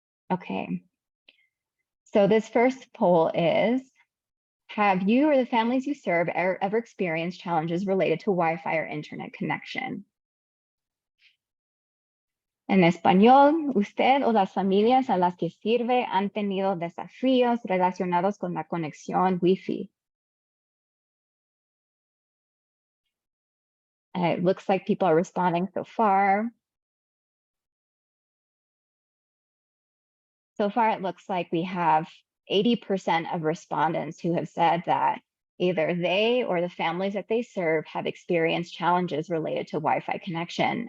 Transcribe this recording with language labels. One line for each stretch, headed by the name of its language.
English: Okay. So this first poll is, have you or the families you serve ever experienced challenges related to Wi-Fi or internet connection?
Spanish: En español, usted o las familias a las que sirve han tenido desafíos relacionados con la conexión Wi-Fi.
English: It looks like people are responding so far. So far, it looks like we have 80% of respondents who have said that either they or the families that they serve have experienced challenges related to Wi-Fi connection.